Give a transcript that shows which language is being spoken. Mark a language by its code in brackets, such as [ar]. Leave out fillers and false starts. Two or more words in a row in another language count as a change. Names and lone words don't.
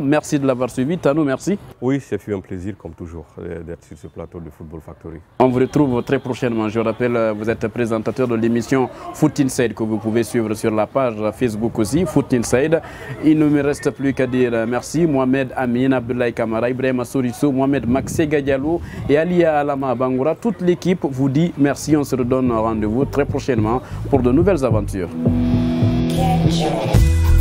[fr] Merci de l'avoir suivi. Tanou, merci. Oui, c'est fait un plaisir comme toujours d'être sur ce plateau de Football Factory. On vous retrouve très prochainement. Je rappelle, vous êtes présentateur de l'émission Foot Inside que vous pouvez suivre sur la page Facebook aussi, Foot Inside. Il ne me reste plus qu'à dire merci. Mohamed Amin, Abdoulaye Kamara, Ibrahima Sourisso, Mohamed Maxega Diallo et Alia Alama Bangoura. Toute l'équipe vous dit merci. On se redonne rendez-vous très prochainement pour de nouvelles aventures.